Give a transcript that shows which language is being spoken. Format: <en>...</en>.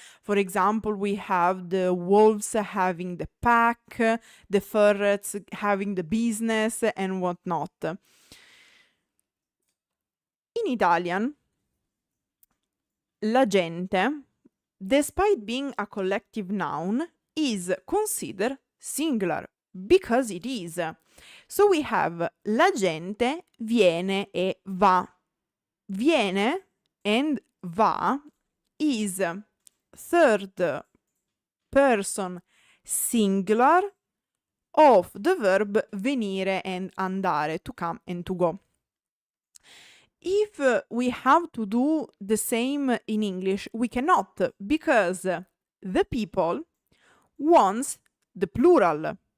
<en>For example, we have the wolves having the pack, the ferrets having the business, and whatnot. In Italian, la gente, despite being a collective noun, is considered singular, because it is. So we have</en> <it>la gente viene e va.</it> <en>Viene and va is third person singular of the verb venire and andare, to come and to go. If we have to do the same in English, we cannot, because the people wants the plural.</en>